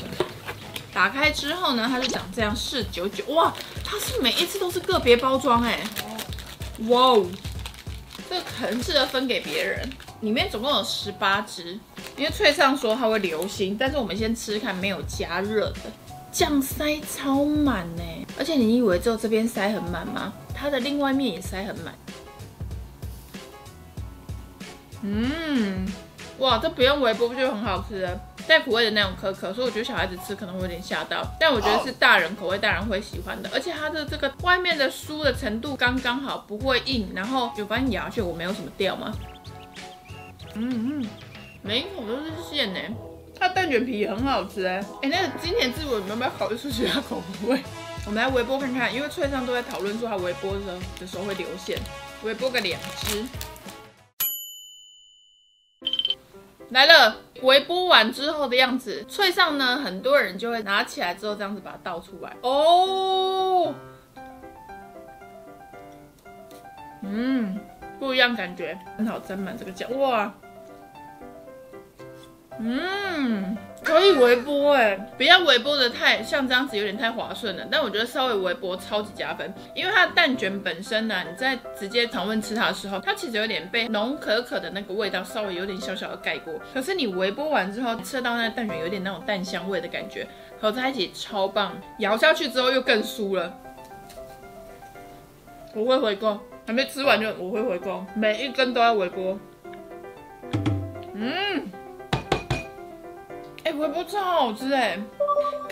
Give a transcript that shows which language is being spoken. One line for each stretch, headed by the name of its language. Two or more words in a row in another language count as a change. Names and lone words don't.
Chinese: 打開之後呢，它就長這樣，499，哇，它是每一次都是個別包裝哎，哇哦。這個很適合分給別人，裡面總共有18隻，因為脆上說它會流心，但是我們先吃看沒有加熱的，醬塞超滿呢，而且你以為只有這邊塞很滿嗎？它的另外面也塞很滿。哇，這不用微波就很好吃了，帶苦味的那種可可，所以我覺得小孩子吃可能會有點嚇到，但我覺得是大人口味，大人會喜歡的。而且它的這個外面的酥的程度剛剛好，不會硬，然後有把你咬下去，我沒有什麼掉嗎？每一口都是餡呢。它的蛋卷皮也很好吃哎，那個金田字我有沒有考慮出其他口味？我們來微波看看，因為脆上都在討論說它微波的時候會流餡，微波個2隻。來了，微波完之後的樣子，脆上呢，很多人就會拿起來之後這樣子把它倒出來哦，不一樣感覺，很好沾滿這個醬，哇，可以微波哎，不要微波的太像這樣子有點太滑順了，但我覺得稍微微波超級加分，因為它的蛋卷本身呢，你在直接常溫吃它的時候，它其實有點被濃可可的那個味道稍微有點小小的蓋過，可是你微波完之後吃到那個蛋卷有點那種蛋香味的感覺，合在一起超棒，咬下去之後又更酥了，我會回購，還沒吃完就我會回購，每一根都要微波，微波超好吃哎！